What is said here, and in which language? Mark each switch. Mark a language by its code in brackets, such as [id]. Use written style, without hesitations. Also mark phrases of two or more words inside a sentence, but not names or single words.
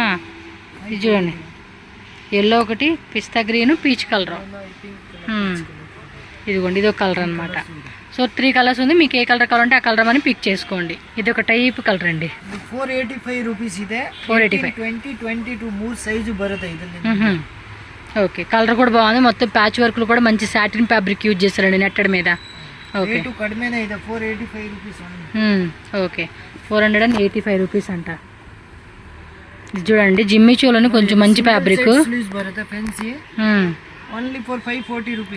[te] ఇది చూడండి, ఎల్లో ఒకటి, [en] pista green, peach colour. [te] ఇదిగోండి, ఇది ఒక కలర్ అనమాట. సో 3 కలర్స్ ఉంది. మీకు ఏ కలర్ కావాలంటే ఆ కలర్ అని పిక్ చేసుకోండి. ఇది ఒక [en] type colour [te] అండి. [kn] 485 రూపీస్ ಇದೆ. 485. 20, 22 ಮೂರು ಸೈಜ್ ಬರುತ್ತೆ ಇದರಲ್ಲಿ. [te] ఓకే, కలర్ కూడా బాగుంది. మొత్తం [en] patch works [te] కూడా మంచి [en] satin fabric use [te] చేస్తారండి నెట్టడి మీద. ఓకే, [kn] రేటు కడిమేనే ಇದೆ. 485 రూపీస్. [te] ఓకే, 485 రూపీస్ అంట. ఇది చూడండి, జిమ్మి చోలోని కొంచెం మంచి ఫ్యాబ్రిక్. [en] sleeves ಬರುತ್ತೆ fancy. only for 540 rupees.